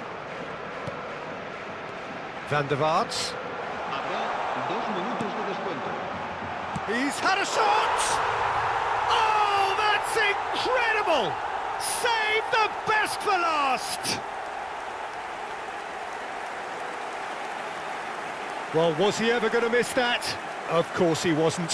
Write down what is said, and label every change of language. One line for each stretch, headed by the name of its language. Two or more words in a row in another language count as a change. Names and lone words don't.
Spanish: Van der Vaart. Habrá 2 minutos de descuento.
English: He's had a shot! Oh, that's incredible! Save the best for last! Well, was he ever going to miss that? Of course he wasn't.